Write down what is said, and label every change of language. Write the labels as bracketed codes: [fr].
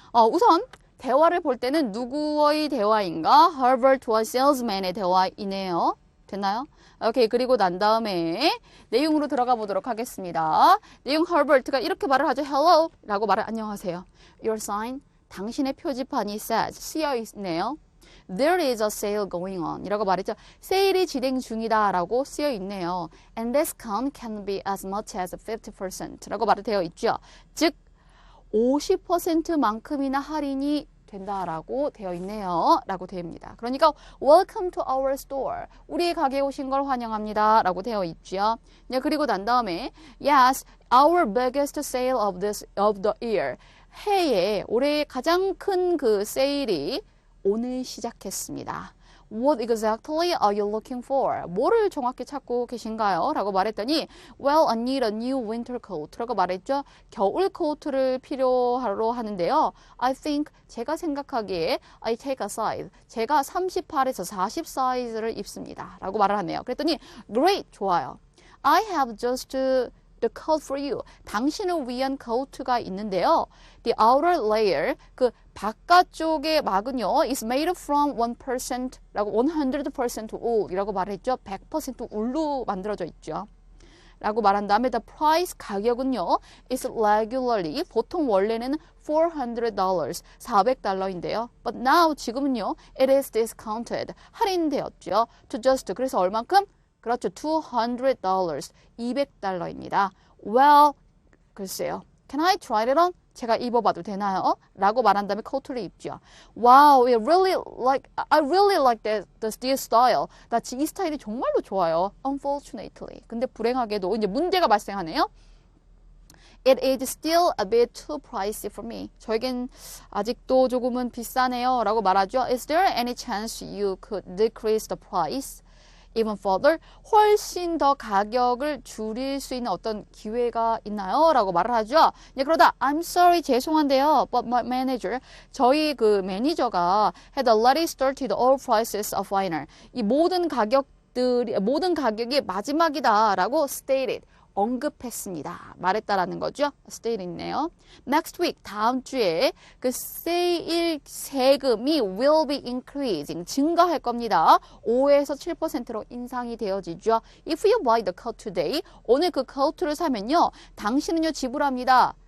[ko] 우선 대화를 볼 때는 누구의 대화인가? Herbert와 salesman의 대화이네요. 됐나요? 오케이. 그리고 난 다음에 내용으로 들어가 보도록 하겠습니다. 내용 Herbert가 이렇게 말을 하죠. Hello 라고 말을 안녕하세요. [en] Your sign, [ko] 당신의 표지판이 [en] says, [ko] 쓰여 있네요. [en] There is a sale going on [ko] 이라고 말했죠. 세일이 진행 중이다 라고 쓰여 있네요. [en] And discount can be as much as 50% [ko] 라고 말이 되어 있죠. 즉 50%만큼이나 할인이 된다라고 되어 있네요. 라고 됩니다. 그러니까 [en] Welcome to our store. [ko] 우리 가게에 오신 걸 환영합니다. 라고 되어 있죠. 네, 그리고 난 다음에 [en] Yes, our biggest sale of the year. [ko] 해에 올해의 가장 큰 그 세일이 오늘 시작했습니다. [en] What exactly are you looking for? [ko] 뭐를 정확히 찾고 계신가요? 라고 말했더니 [en] Well, I need a new winter coat [ko] 라고 말했죠. 겨울 코트를 필요로 하는데요. [en] I think, [ko] 제가 생각하기에 [en] I take a size. [ko] 제가 38에서 40 사이즈를 입습니다. 라고 말을 하네요. 그랬더니 [en] Great, [ko] 좋아요. [en] I have just the coat for you. [ko] 당신을 위한 코트가 있는데요. [en] The outer layer, [ko] 그 바깥쪽의 막은요, [en] is made from 1% 라고 100% wool [ko] 이라고 말했죠. 100% 울로 만들어져 있죠. 라고 말한 다음에 [en] the price, [ko] 가격은요, [en] is regularly, [ko] 보통 원래는 $400, $400인데요. [en] But now, [ko] 지금은요, [en] it is discounted, [ko] 할인되었죠. [en] To just, [ko] 그래서 얼만큼? 그렇죠. $200, $200입니다. [en] Well, [ko] 글쎄요. [en] Can I try it on? [ko] 제가 입어봐도 되나요? 라고 말한 다음에 코트를 입죠. [en] Wow, I really like this style. [ko] 나 이 스타일이 정말로 좋아요. [en] Unfortunately. [ko] 근데 불행하게도 이제 문제가 발생하네요. [en] It is still a bit too pricey for me. [ko] 저에겐 아직도 조금은 비싸네요. 라고 말하죠. [en] Is there any chance you could decrease the price? Even further, [ko] 훨씬 더 가격을 줄일 수 있는 어떤 기회가 있나요? 라고 말을 하죠. 네, 그러다 [en] I'm sorry, [ko] 죄송한데요. [en] But my manager, [ko] 저희 그 매니저가 [en] had already started all prices of final. [ko] 이 모든 가격이 마지막이다라고 [en] stated. [ko] 언급했습니다. 말했다라는 거죠. [en] stated [ko] 있네요. [en] Next week, [ko] 다음 주에 그 세일 세금이 [en] will be increasing, [ko] 증가할 겁니다. 5에서 7%로 인상이 되어지죠. [en] If you buy the coat today, [ko] 오늘 그 코트를 사면요, 당신은요 지불합니다.